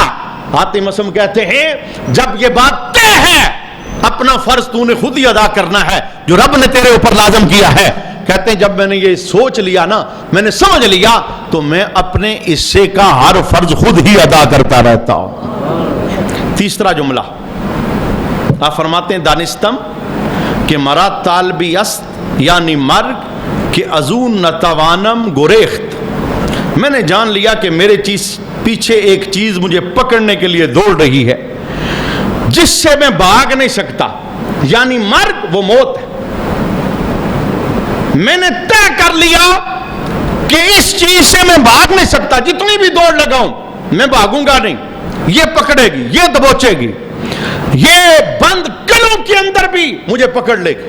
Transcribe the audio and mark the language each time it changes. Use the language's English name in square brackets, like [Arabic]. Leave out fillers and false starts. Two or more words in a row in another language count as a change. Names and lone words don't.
[Urdu] حاتم اسم کہتے ہیں جب یہ بات طے ہے اپنا فرض تو نے خود ہی ادا کرنا ہے جو رب نے تیرے اوپر لازم کیا ہے. کہتے ہیں جب میں نے یہ سوچ لیا نا, میں نے سمجھ لیا تو میں اپنے حصے کا ہر فرض خود ہی ادا کرتا رہتا ہوں. تیسرا جملہ آپ فرماتے ہیں [Persian] دانستم کہ مرا طالبی است یعنی مرگ کہ ازون نتوانم گریخت. [Urdu] میں نے جان لیا کہ میرے پیچھے ایک چیز مجھے پکڑنے کے لیے دوڑ رہی ہے جس سے میں بھاگ نہیں سکتا, یعنی مرگ وہ موت ہے. میں نے طے کر لیا کہ اس چیز سے میں بھاگ نہیں سکتا, جتنی بھی دوڑ لگاؤں میں بھاگوں گا نہیں, یہ پکڑے گی, یہ دبوچے گی, یہ بند کلوں کے اندر بھی مجھے پکڑ لے گی.